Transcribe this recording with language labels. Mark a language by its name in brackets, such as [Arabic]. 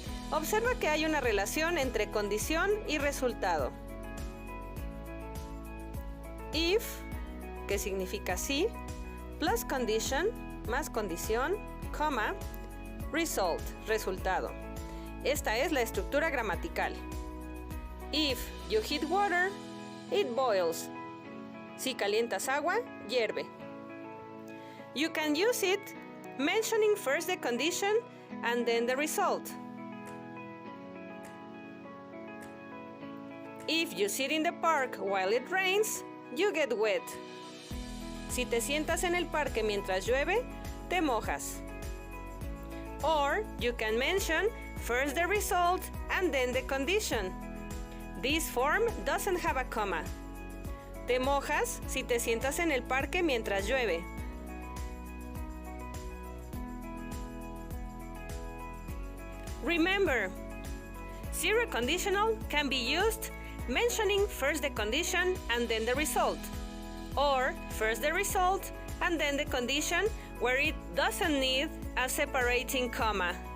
[Spanish] Observa que hay una relación entre condición y resultado. If, que significa si, [English] plus condition, [Spanish] más condición, coma, result, resultado. Esta es la estructura gramatical. [English] If you heat water, it boils. [Spanish] Si calientas agua, hierve. [English] You can use it mentioning first the condition and then the result. If you sit in the park while it rains, you get wet. [Spanish] Si te sientas en el parque mientras llueve, te mojas. [English] Or you can mention first the result and then the condition. This form doesn't have a comma. [Spanish] Te mojas si te sientas en el parque mientras llueve. [English] Remember, zero conditional can be used mentioning first the condition and then the result, or first the result and then the condition where it doesn't need a separating comma.